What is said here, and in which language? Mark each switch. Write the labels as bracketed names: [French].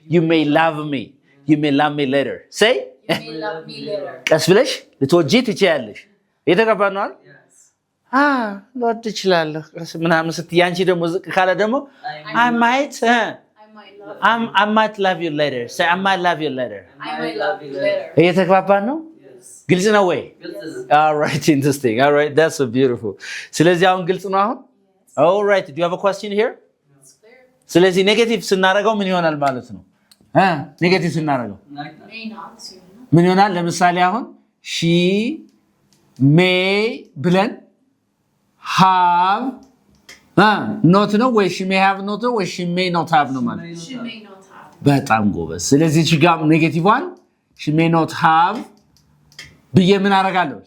[English] you may love me later. say You may love me later. [Amharic] ቀስ ብለሽ ልትወጂ ትችያለሽ። የተጋባ ነው አይደል? ልወድ እችላለሁ ምናምን ስትይ አንቺ ደግሞ ዝቅ ካለ ደግሞ I might love you later. [English] say I might love you later. I might love you later. [Amharic] የተግባባ ነው። ግልጽ ነው ወይ? all right interesting. [English] all right that's so beautiful. ስለዚህ አሁን ግልጽ ነው አሁን? all right do you have a question here? It's clear. [Amharic] ስለዚህ ኔጌቲቭ ስናደርገው ምን ይሆናል ማለት ነው? ኔጌቲቭ ስናደርገው [English] May not. [Amharic] ምን ይሆናል? ለምሳሌ አሁን she may ብለን have not ነው ወይ she may have not ወይ she may not have ነው ማለት ነው። [English] She may not have. [Amharic] በጣም ጎበዝ። ስለዚህ እዚህ ጋር ኔጌቲቭ ዋን she may not have ብዬ ምን አደርጋለሁ?